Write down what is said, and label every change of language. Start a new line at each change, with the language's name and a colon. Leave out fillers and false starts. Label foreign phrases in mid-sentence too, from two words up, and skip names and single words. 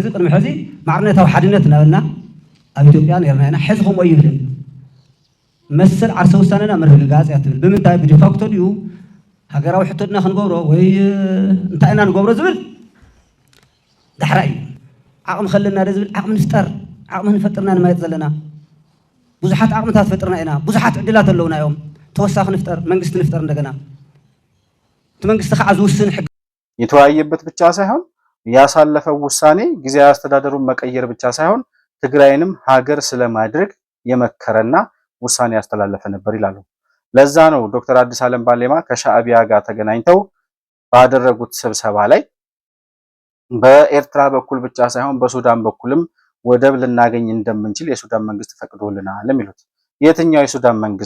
Tigrinya: ቅድሚ ሕዚ ማዕርነታዊ ሓድነት እናበልና ኣብ ኢትዮጵያ ነርና ኢና ሕዚ ከምኡ ይብልን መሰል ዓርሰ ውሳነና ምርግጋጽ እያ ትብል ብምንታይ ብዲፋክቶ ድዩ ሃገራዊ ሕቶትና ክንገብሮ ወይ እንታይ ኢና ንገብሮ ዝብል ድሕራ እዩ ዓቕሚ ከለና ደ ዝብል ዓቕሚ ንፍጠር ዓቕሚ ንፈጥርና ንማየት ዘለና ብዙሓት ዓቕምታት ፈጥርና ኢና ብዙሓት ዕድላት ኣለውና እዮም ተወሳኺ ንፍጠር መንግስቲ ንፍጠር እንደገና እቲ መንግስቲ ከዓ ዝውስን ሕግ
Amharic: የተወያየበት ብቻ ሳይሆን ያሳለፈው ውሳኔ ጊዜያዊ አስተዳደሩን መቀየር ብቻ ሳይሆን ትግራይንም ሀገር ስለማድረግ የመከረና ውሳኔ ያስተላለፈ ነበር ይላሉ። ለዛ ነው ዶክተር አዲስ ዓለም ባሌማ ከሻዕቢያ ጋር ተገናኝተው ባደረጉት ስብሰባ ላይ በኤርትራ በኩል ብቻ ሳይሆን በሱዳን በኩልም ወደብ ልናገኝ እንደምንችል የሱዳን መንግስት ፈቅዶልናል የሚሉት። የትኛው የሱዳን መንግስት?